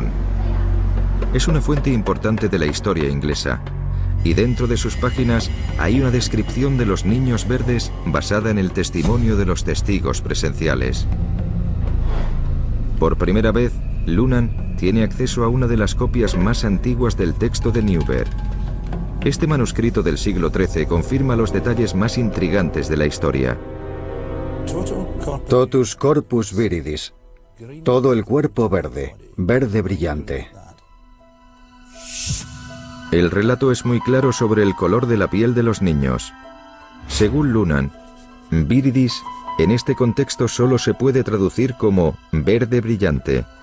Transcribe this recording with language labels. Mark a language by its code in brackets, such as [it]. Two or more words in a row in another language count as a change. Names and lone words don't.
[es] Es una fuente importante de la historia inglesa, y dentro de sus páginas hay una descripción de los niños verdes basada en el testimonio de los testigos presenciales. Por primera vez, Lunnan tiene acceso a una de las copias más antiguas del texto de Newburgh. Este manuscrito del siglo XIII confirma los detalles más intrigantes de la historia. [la] Totus corpus viridis. [es] Todo el cuerpo verde, verde brillante. El relato es muy claro sobre el color de la piel de los niños. Según Lunnan, viridis en este contexto solo se puede traducir como verde brillante.